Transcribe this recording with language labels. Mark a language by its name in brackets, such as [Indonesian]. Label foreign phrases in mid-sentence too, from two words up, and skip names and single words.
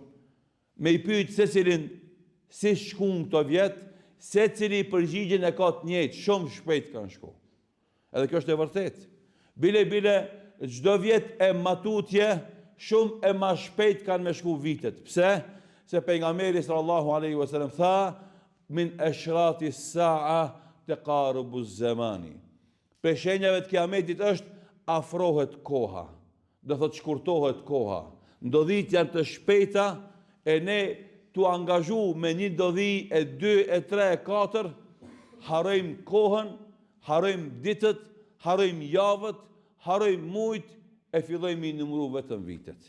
[Albanian] Me i pyet secilin si shkun këto vjet, secili përgjigjen e ka të njëjtë, shumë shpejt kanë shku. Edhe kjo është e vërtetë. Bile çdo vjet e matutje, shumë e ma shpejt kanë me shku vitet. Pse? Se pejgamberi [Arabic] صلى الله عليه وسلم tha: من أشراط الساعة تقارب الزمان. [Albanian] Për shenjave të kiametit është afrohet koha. Do thotë shkurtohet koha. Ndodhit janë të shpejta e ne tu angazhu me një ndodhi e 2, e 3, e 4, harrojmë kohën, harrojmë ditët, harrojmë javët, harrojmë mujt, e fillojmë i numëru vetëm vitet.